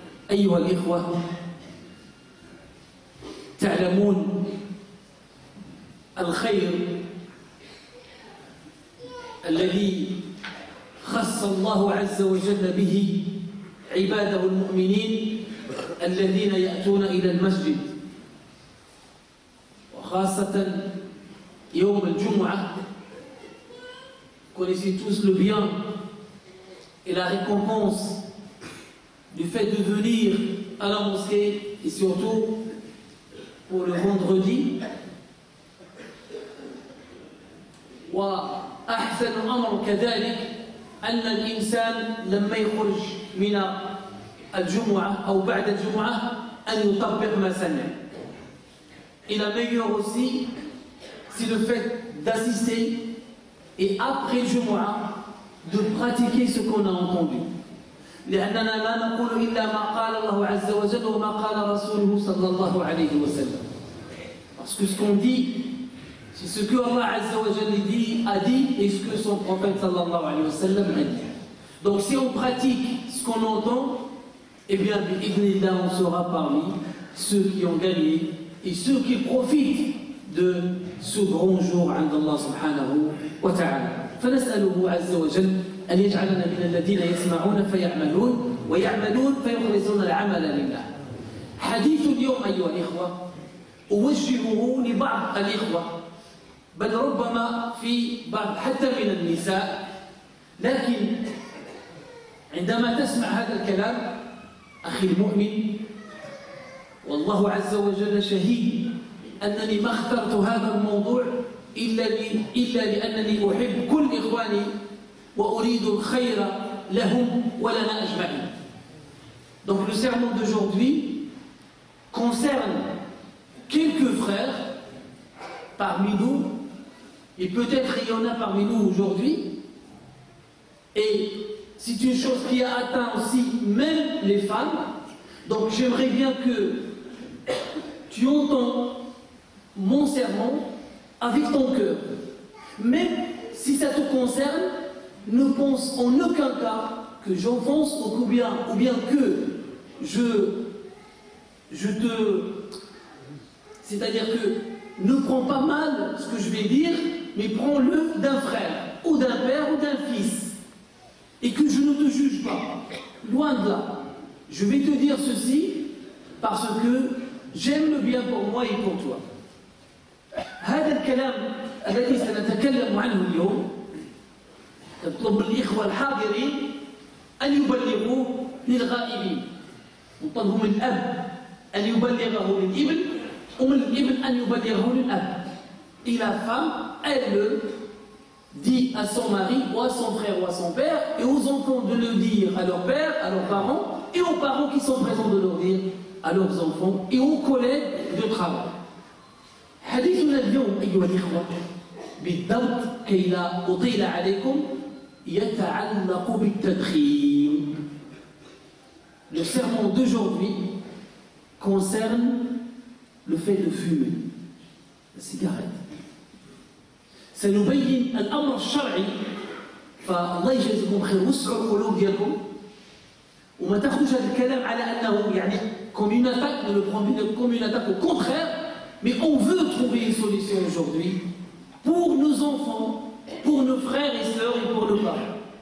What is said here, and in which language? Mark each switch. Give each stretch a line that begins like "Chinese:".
Arabic: أيها الإخوة، تعلمون الخير الذي خص الله عز وجل به عباده المؤمنين الذين يأتون إلى المسجد، وخاصة يوم الجمعة.
French: Connaissez tous le bien et la récompense du fait de venir à la mosquée et surtout pour le vendredi.
Arabic: وأحسن أمر كذلك أن الإنسان لما يخرج من الجمعة أو بعد الجمعة أن يطبق ما سمع.
French: Et la meilleure aussi, c'est le fait d'assister et après le Jumu'ah de pratiquer ce qu'on a entendu.
Arabic: لأننا لا نقول إلا ما قال الله عز وجل وما قال رسوله صلى الله عليه وسلم.
French: Parce que ce qu'on dit, c'est ce que Allah Azza wa Jalla a dit et ce que son prophète sallallahu alayhi wa sallam a dit. Donc si on pratique ce qu'on entend, eh bien, bi'idhnillah, on sera parmi ceux qui ont gagné et ceux qui profitent de ce grand jour
Arabic: عند الله سبحانه وتعالى. فنسأله عز وجل أن يجعلنا من الذين يسمعون فيعملون ويعملون فيخلصون العمل لله. حديث اليوم أيها الإخوة أوجهه لبعض الإخوة بل ربما في بعض حتى من النساء، لكن عندما تسمع هذا الكلام أخي المؤمن والله عز وجل شهيد أنني ما اخترت هذا الموضوع إلا لأنني أحب كل إخواني وأريد الخير لهم ولنا أجمعين.
French: Donc le sermon d'aujourd'hui concerne quelques frères parmi nous, et peut-être il y en a parmi nous aujourd'hui, et c'est une chose qui a atteint aussi même les femmes. Donc j'aimerais bien que tu entends mon sermon avec ton cœur. Même si ça te concerne, ne pense en aucun cas que j'enfonce ou bien que je te... C'est-à-dire que ne prends pas mal ce que je vais dire, mais prends-le d'un frère, ou d'un père, ou d'un fils. Et que je ne te juge pas. Loin de là. Je vais te dire ceci parce que j'aime le bien pour moi et pour toi.
Arabic: هذا الكلام الذي سنتكلم عنه اليوم نطلب من الإخوة الحاضرين أن يبلغوه للغائبين. نطلب من الأب أن يبلغه للابن ومن الابن أن يبلغه للأب.
French: Et la femme, elle le dit à son mari ou à son frère ou à son père, et aux enfants de le dire à leur père, à leurs parents, et aux parents qui sont présents de le dire à leurs enfants et aux collègues de travail.
Arabic: حديثنا اليوم أيها الإخوة بالضبط كي لا أطيل عليكم يتعلق بالتدخين.
French: Le sermon d'aujourd'hui concerne le fait de fumer la cigarette.
Arabic: سنبين الأمر الشرعي فالله يجزيكم خير وسعوا القلوب ديالكم وما تاخذوش هذا الكلام على أنه يعني
French: comme une attaque, ne le prenez pas comme une attaque, au contraire. Mais on veut trouver une solution aujourd'hui pour nos enfants, pour nos frères et sœurs et pour nos parents.